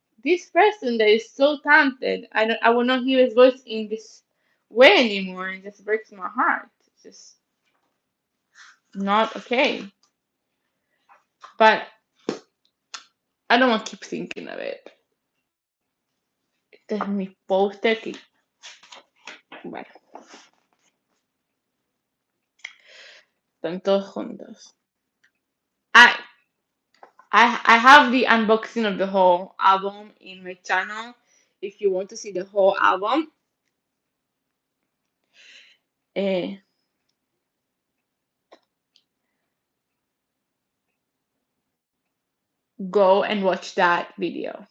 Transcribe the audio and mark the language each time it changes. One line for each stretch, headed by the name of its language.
English: this person that is so talented, I will not hear his voice in this way anymore. It just breaks my heart. It's just not okay. But I don't want to keep thinking of it.
Spanish: Este es mi poster que, bueno, están todos juntos.
English: I I have the unboxing of the whole album in my channel. If you want to see the whole album, eh, go and watch that video.